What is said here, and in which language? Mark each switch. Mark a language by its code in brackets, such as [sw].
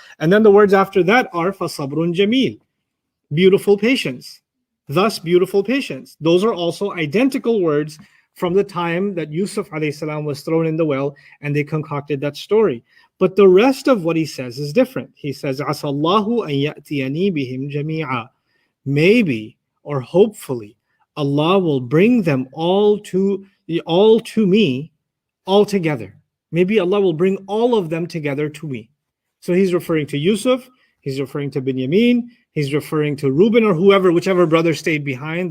[en] And then the words after that are [ar] فَصَبْرٌ جَمِيلٌ, [en] beautiful patience. Thus, beautiful patience. Those are also identical words from the time that Yusuf alayhi salam was thrown in the well and they concocted that story. But the rest of what he says is different. He says, [ar] عَسَى اللَّهُ أَن يَأْتِيَنِي بِهِمْ جَمِيعًا. [en] Maybe or hopefully Allah will bring them all to me, all together. Maybe Allah will bring all of them together to me. So he's referring to Yusuf, he's referring to Binyamin, he's referring to Reuben or whoever, whichever brother stayed behind.